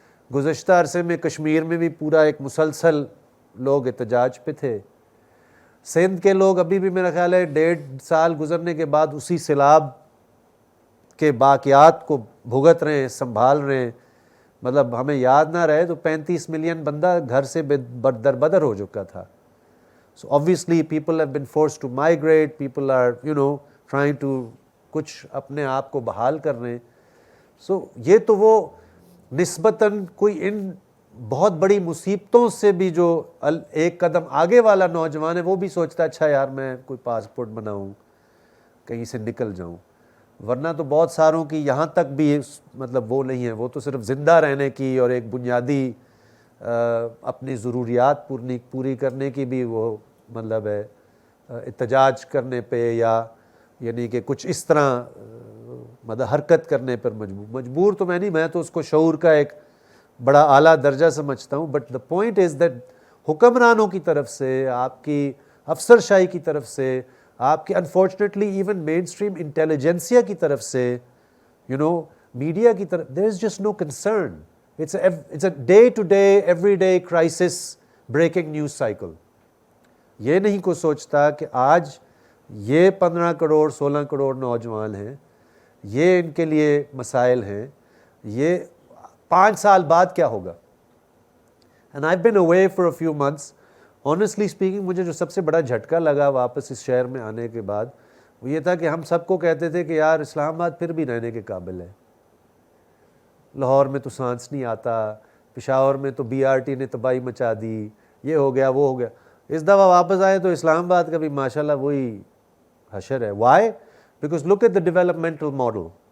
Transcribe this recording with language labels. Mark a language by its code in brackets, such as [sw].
[ur] گزشتہ عرصے میں کشمیر میں بھی پورا ایک مسلسل لوگ احتجاج پہ تھے. سندھ کے لوگ ابھی بھی میرا خیال ہے 1.5 سال گزرنے کے بعد اسی سیلاب کے باقیات کو بھگت رہے ہیں, سنبھال رہے ہیں. مطلب ہمیں یاد نہ رہے تو 35 ملین بندہ گھر سے بدر ہو چکا تھا. [en] so obviously people have been forced to migrate, people are trying to [ur] کچھ اپنے آپ کو بحال کر رہے ہیں. سو یہ تو وہ نسبتاً کوئی ان بہت بڑی مصیبتوں سے بھی جو ایک قدم آگے والا نوجوان ہے وہ بھی سوچتا ہے اچھا یار میں کوئی پاسپورٹ بناؤں, کہیں سے نکل جاؤں. ورنہ تو بہت ساروں کی یہاں تک بھی مطلب وہ نہیں ہے, وہ تو صرف زندہ رہنے کی اور ایک بنیادی اپنی ضروریات پوری کرنے کی بھی وہ مطلب ہے احتجاج کرنے پہ, یا یعنی کہ کچھ اس طرح مطلب حرکت کرنے پر مجبور تو میں نہیں, میں تو اس کو شعور کا ایک بڑا اعلیٰ درجہ سمجھتا ہوں. [en] but the point is that [ur] حکمرانوں کی طرف سے, آپ کی افسر شاہی کی طرف سے, آپ کی [en] unfortunately even mainstream intelligentsia [ur] کی طرف سے, میڈیا کی طرف, [en] There is just no concern. It's a day to day every day crisis breaking news cycle. [ur] یہ نہیں کوئی سوچتا کہ آج یہ 15 کروڑ 16 کروڑ نوجوان ہیں, یہ ان کے لیے مسائل ہیں, یہ 5 سال بعد کیا ہوگا. [en] And I been away for a few months. Honestly speaking [ur] مجھے جو سب سے بڑا جھٹکا لگا واپس اس شہر میں آنے کے بعد وہ یہ تھا کہ ہم سب کو کہتے تھے کہ یار اسلام آباد پھر بھی رہنے کے قابل ہے, لاہور میں تو سانس نہیں آتا, پشاور میں تو BRT نے تباہی مچا دی, یہ ہو گیا وہ ہو گیا. اس دفعہ واپس آئے تو اسلام آباد کا بھی ماشاءاللہ وہی حشر ہے. [en] Why? Because look at the developmental model.